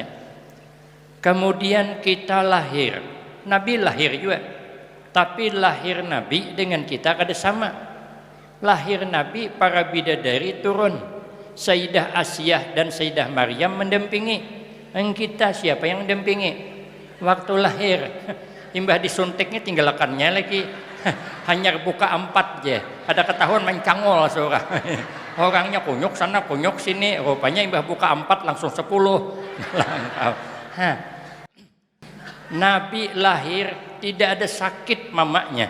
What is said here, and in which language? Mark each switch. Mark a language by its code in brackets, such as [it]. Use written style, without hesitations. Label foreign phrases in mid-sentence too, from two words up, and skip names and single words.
[id] Kemudian kita lahir. Nabi lahir juga. Tapi lahir Nabi dengan kita kada sama. Lahir Nabi para bidadari turun, Sayyidah Asiyah dan Sayyidah Maryam mendampingi. Kita siapa yang mendampingi? [bjn] Waktu lahir imbah disuntiknya tinggalkannya lagi. Hanya buka 4 je. Ada ketahuan main cangol seorang. Orangnya kunyuk sana kunyuk sini. Rupanya imbah buka 4 langsung 10. Nabi lahir tidak ada sakit mamanya.